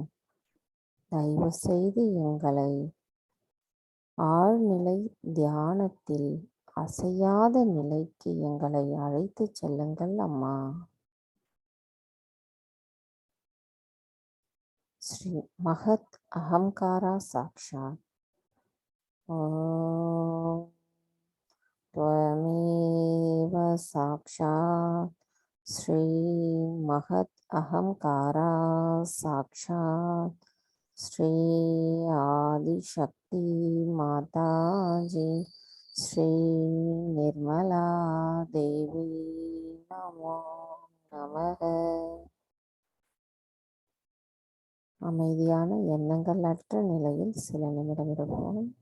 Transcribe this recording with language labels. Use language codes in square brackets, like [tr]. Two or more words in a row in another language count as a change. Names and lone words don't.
[ta] தயவு செய்து எங்களை ஆழ்நிலை தியானத்தில் அசையாத நிலைக்கு எங்களை அழைத்து செல்லுங்கள் அம்மா. [sa] श्री महत् अहंकारा साक्षात्. ஓம் त्वमेव साक्षात् श्री महत् अहंकारा साक्षात् श्री आदिशक्ति माताजी श्री निर्मला देवी नमो नमः. [ta] அமைதியான எண்ணங்கள் அற்ற நிலையில் சில நிமிடம் இருப்போம்.